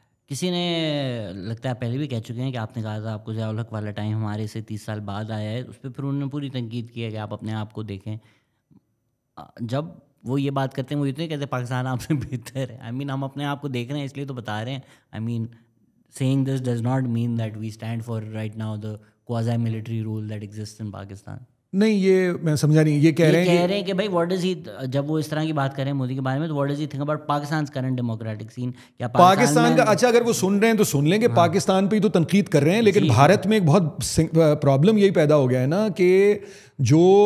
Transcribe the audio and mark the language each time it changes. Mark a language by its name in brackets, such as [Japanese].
[Urdu] کسی نے لگتا ہے پہلے بھی کہہ چکے ہیں کہ آپ نے کہا تھا آپ کو ضیاء الحق والا ٹائم ہمارے سے 30 سال بعد آیا ہے, اس پہ پھر انہوں نے پوری تنقید کی ہے کہ آپ اپنے آپ کو دیکھیں. جب وہ یہ بات کرتے ہیں وہ اتنے کہتے ہیں پاکستان آپ سے بہتر ہے. [English] I mean [Urdu] ہم اپنے آپ کو دیکھ رہے ہیں اس لیے تو بتا رہے ہیں. [English] I mean saying this does not mean that we stand for right now the quasi military rule that exists in Pakistan. [Urdu] نہیں, یہ میں سمجھا نہیں. یہ کہہ رہے ہیں کہ بھائی [English] what does he, [Urdu] جب وہ اس طرح کی بات کر رہے ہیں مودی کے بارے میں, تو what does he [English] Think about Pakistan current democratic scene. [Urdu] کیا پاکستان کا, اچھا اگر وہ سن رہے ہیں تو سن لیں کہ پاکستان پہ ہی تو تنقید کر رہے ہیں, لیکن بھارت میں ایک بہت پرابلم یہی پیدا ہو گیا ہے نا کہ جو